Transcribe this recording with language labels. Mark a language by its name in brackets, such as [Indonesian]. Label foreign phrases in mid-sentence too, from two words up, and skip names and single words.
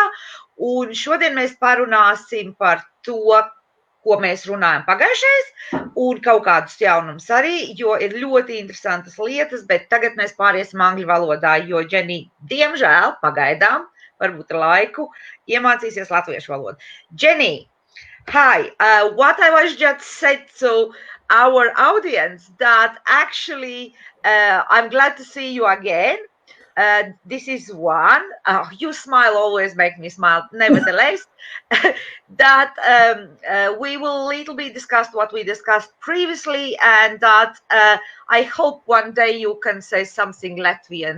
[Latvian] Un šodien mēs parunāsim par to, ko mēs runājam pagājušais, un kaut kādus jaunumus arī, jo ir ļoti interesantas lietas, bet tagad mēs pāriesim angļu valodā, jo Jenni, diemžēl, pagaidām, varbūt ar laiku, iemācīsies latviešu valodu. [English] Jenni, hi, what I was just said to our audience, that actually I'm glad to see you again. This is one. You smile always make me smile. Nevertheless, that we will little bit discuss what we discussed previously, and that I hope one day you can say something Latvian.